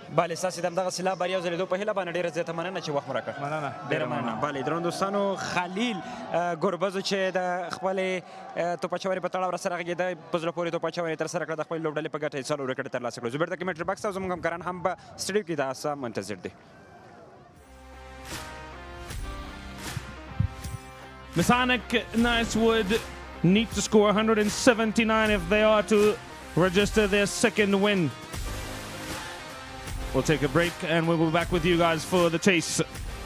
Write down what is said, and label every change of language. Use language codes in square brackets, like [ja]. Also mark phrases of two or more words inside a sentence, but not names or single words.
[ps] بله ستاسې د همدغه سیلا بریا ځلېدو په هیله باندې ډېره زیاته مننه چې وخت مو راکړ. مننه، ډېره مننه. بله درنو دوستانو، خلیل ګوربز چې د خپلې توپچورې په تړاو راسره غږېده، په زړه پورې توپچونه یې ترسره کړه، د خپلې لوبډلې په ګټه یې 4 وکټ ترلاسه کړل. زه بېرته [en] commentary box [ps] ته زموږ همکاران هم په سټډیو کې د اسا منتظر دي. [en] Mis-e-Ainak Knights would need to score 179 if they are to register their second win. We'll take a break and we'll be back with you guys for the chase.